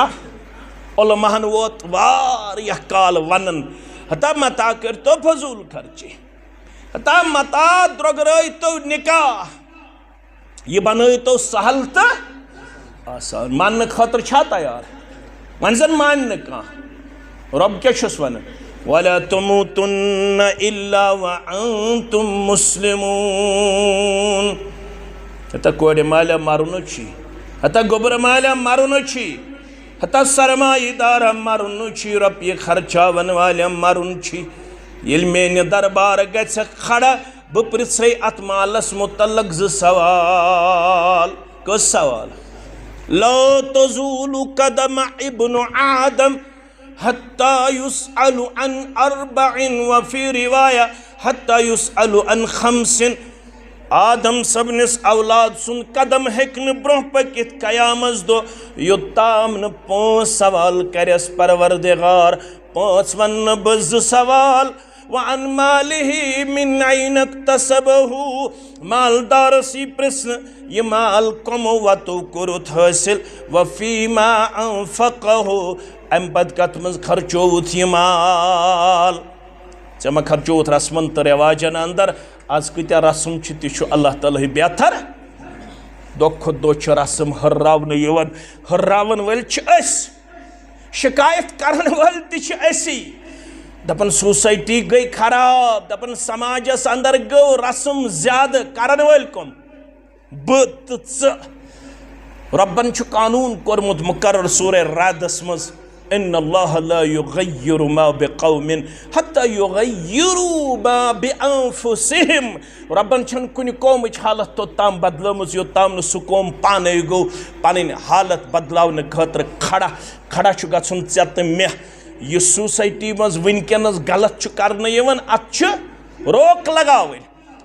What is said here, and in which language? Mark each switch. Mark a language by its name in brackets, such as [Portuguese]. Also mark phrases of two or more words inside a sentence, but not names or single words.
[Kashmiri] علماہن ووت واریاہ کال ونان ہتا متا کٔرۍتو فضوٗل خرچی، ہتا متا درٛوٚگرٲیتو نِکاح، یہِ بنٲیتو سہل تہٕ آسان. ماننہٕ خٲطرٕ چھا تیار؟ وۄنۍ زن مانہِ نہٕ کانٛہہ. رۄب کیٛاہ چھُس ونان؟ [Arabic] وَلَا تُمُوتُنَّ إِلَّا وَأَنتُم مُسلِموٗن. [Kashmiri] ہتا کورِ مالیٛا مرُنہٕ چھی، ہتا گوٚبرٕ مالیٛا مرُنہٕ چھی، ہتا سرمایہ دارا مرُن چھی، رۄپیہِ خرچاون والٮ۪ن مرُن چھی. ییٚلہِ میٛانہِ دربار گژھِ کھڑا بہٕ پرٛژھے اتھ مالس متعلق 2 سوال. کٔژ سوال؟ [Arabic] لا تزول قدم ابن آدم حتى يسأل عن 4 وفي رواية حتى يسأل عن 5. [Kashmiri] آدم صبنِس اولاد سُنٛد قدم ہیٚکہِ نہٕ برٛونٛہہ پٔکِتھ قیامس دۄہ یوٚتام نہٕ 5 سوال کرٮ۪س پروردگار. 5 وننہٕ بہٕ 2 سوال. [Arabic] وعن مالِہ من أين اكتسبه. [Kashmiri] مالدارس یی پرٛژھنہٕ یہِ مال کۄمو وتو کوٚرُتھ حٲصِل. [Arabic] وفیما أنفقه. [Kashmiri] امہِ پتہٕ کتھ منٛز خرچووُتھ یہِ مال؟ ژےٚ ما خرچووُتھ رسمن تہٕ رٮ۪واجن اندر؟ آز کۭتیاہ رسم چھِ تہِ چھُ اللہ تعالیٰ بہتر. دۄہ کھۄتہٕ دۄہ چھِ رسم ہُرراونہٕ یِوان. ہُرراون وٲلۍ چھِ أسۍ، شکایت کرن وٲلۍ تہِ چھِ أسی. دپان سوسایٹی گٔے خراب، دپان سماجس اندر گوٚو رسم زیادٕ. کرن وٲلۍ کٕم؟ بہٕ تہٕ ژٕ. رۄبن چھُ قانوٗن کوٚرمُت مُقرر سورہ رعدس منٛز [Arabic] ان اللہ لا یغیر ما بقوم حتی یغیروا ما بانفسہم. [Kashmiri] رۄبن چھنہٕ کُنہِ قومٕچ حالت توٚتام بدلٲمٕژ یوٚتام نہٕ سُہ قوم پانے گوٚو پنٕنۍ حالت بدلاونہٕ خٲطرٕ کھڑا چھُ گژھُن ژےٚ تہٕ مےٚ. یُس سوسایٹی منٛز وٕنکٮ۪نس غلط چھُ کرنہٕ یِوان اتھ چھِ روک لگاوٕنۍ.